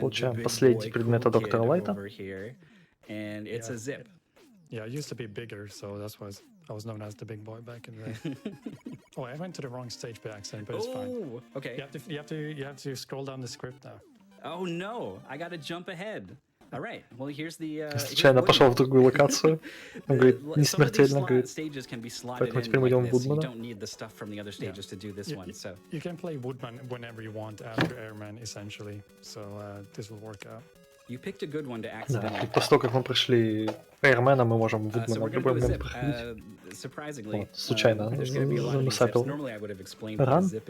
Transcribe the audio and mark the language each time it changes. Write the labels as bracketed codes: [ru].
[ru] Получаем последний предмет от доктора Лайта. [en] And it's a zip. Yeah, I used to be bigger, so that's why I was known as the big boy back in the day. Oh, I went to the wrong stage by accident, but it's fine. Okay. You have to scroll down the script now. Oh no, I gotta jump ahead. All right. Well, here's the. [ru] Случайно пошел в другую локацию. Он говорит, не смертельно, говорит. Поэтому теперь мы идем в Woodman. [en] You can play Woodman whenever you want after Airman, essentially. So this will work out. You picked a good one to accidentally. [ru] После того, как мы прошли Airman, мы можем Woodman в любой момент проходить. Вот, случайно насапил. Ран.